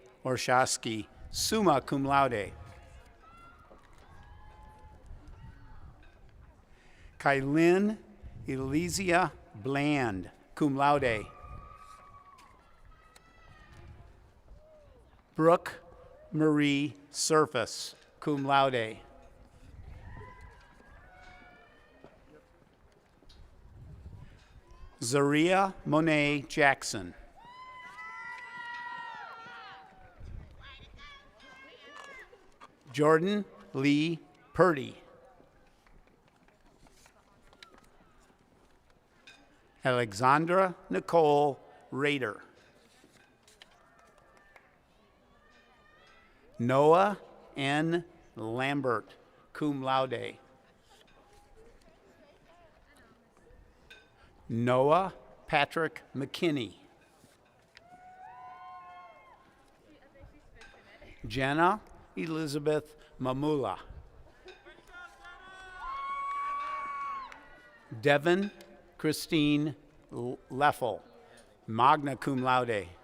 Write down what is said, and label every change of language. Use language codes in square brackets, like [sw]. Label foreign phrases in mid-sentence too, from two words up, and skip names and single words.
[en] Orshowski, [la] summa cum laude. [en] Kylin Elysia Bland, [la] cum laude. [en] Brooke Marie Surface, [la] cum laude. [en] Zaria Monet Jackson. Jordan Lee Purdy. Alexandra Nicole Rader. Noah N. Lambert, [la] cum laude. [en] Noah Patrick McKinney. Jenna Elizabeth Mamula. Devin Christine Leffel, [la] magna cum laude.